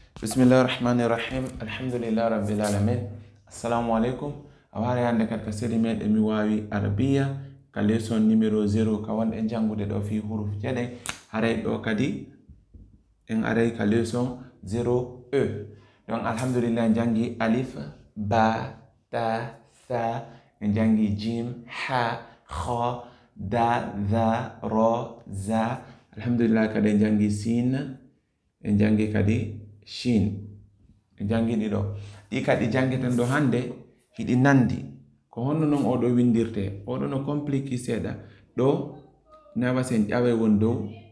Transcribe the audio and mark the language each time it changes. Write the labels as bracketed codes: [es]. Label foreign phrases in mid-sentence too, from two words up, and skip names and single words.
[ar] بسم الله الرحمن الرحيم. الحمد لله رب العالمين. السلام عليكم. [ff] Awari hande kat ka seri meɗe mi wawi arabiya ka [fr] leçon numéro [ff] 0 ka wonɗe jangude ɗo fi huruf jeɗen. Haray ɗo kadi en aray ka leçon 0e. Donc alhamdulillah en jangi [ar] ألف، باء، تاء، ثاء, [ff] en jangi [ar] جيم، حاء، خاء، دال، ذال، راء، زاي. [ff] Alhamdulillah kadi en jangi sin, en jangi kadi shin. En jangi ɗiɗo. Ɗi kadi jangeten ɗo hande hiɗi nandi ko honno non oɗo windirte. Oɗo no compliqué seɗa. Ɗo nawa sen ƴawe won dow.